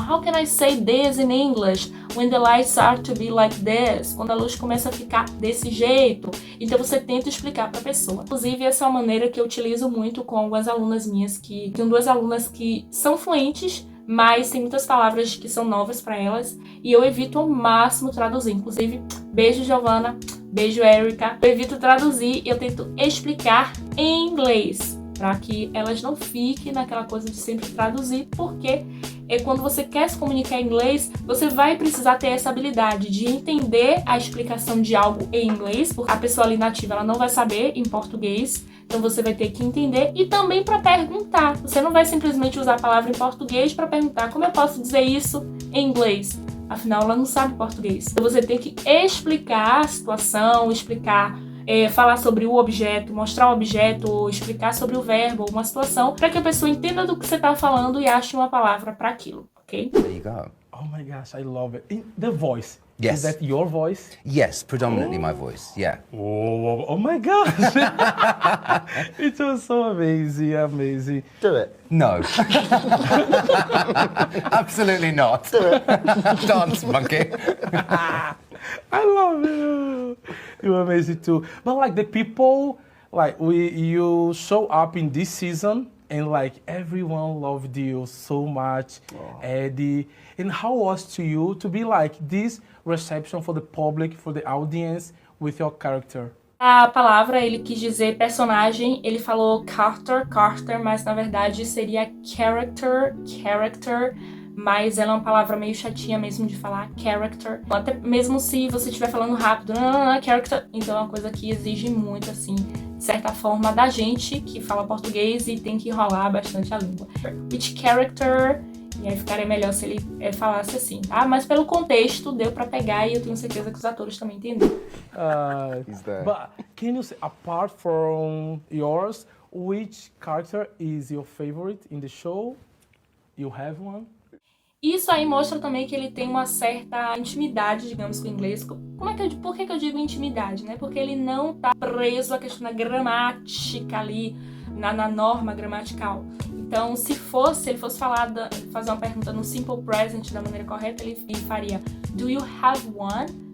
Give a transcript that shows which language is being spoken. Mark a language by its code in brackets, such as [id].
[en] How can I say this in English when the lights start to be like this? [pt] Quando a luz começa a ficar desse jeito. Então você tenta explicar para a pessoa. Inclusive essa é uma maneira que eu utilizo muito com algumas alunas minhas tenho duas alunas que são fluentes, mas tem muitas palavras que são novas para elas e eu evito ao máximo traduzir. Inclusive, beijo Giovana, beijo Erika. Eu evito traduzir e eu tento explicar em inglês para que elas não fiquem naquela coisa de sempre traduzir, porque quando você quer se comunicar em inglês, você vai precisar ter essa habilidade de entender a explicação de algo em inglês, porque a pessoa ali nativa ela não vai saber em português. Então você vai ter que entender e também para perguntar. Você não vai simplesmente usar a palavra em português para perguntar como eu posso dizer isso em inglês. Afinal, ela não sabe português. Então você tem que explicar a situação, falar sobre o objeto, mostrar o objeto, ou explicar sobre o verbo, uma situação, para que a pessoa entenda do que você está falando e ache uma palavra para aquilo, ok? [en] There you go. Oh my gosh, I love it. The voice. Yes. Is that your voice? Yes, predominantly my voice, yeah. Oh my gosh. It was so amazing. Do it. No. Absolutely not. Do it. Dance, monkey. I love you. You're amazing too. But like the people, like you show up in this season and like everyone loved you so much, Eddie. And how was to you to be like this reception for the public, for the audience with your character? [pt] A palavra, ele quis dizer personagem, ele falou Carter, mas na verdade seria character, mas ela é uma palavra meio chatinha mesmo de falar, character. Até mesmo se você estiver falando rápido, character, então é uma coisa que exige muito, assim, de certa forma, da gente que fala português e tem que enrolar bastante a língua. [en] Which character... [pt] E aí ficaria melhor se ele falasse assim, tá? Mas pelo contexto deu pra pegar e eu tenho certeza que os atores também entenderam. [en] But can you say, apart from yours, which character is your favorite in the show? You have one? [pt] Isso aí mostra também que ele tem uma certa intimidade, digamos, com o inglês. Por que eu digo intimidade, né? Porque ele não tá preso à questão da gramática ali, na norma gramatical. Então, se ele fosse fazer uma pergunta no simple present da maneira correta, ele faria [en] Do you have one?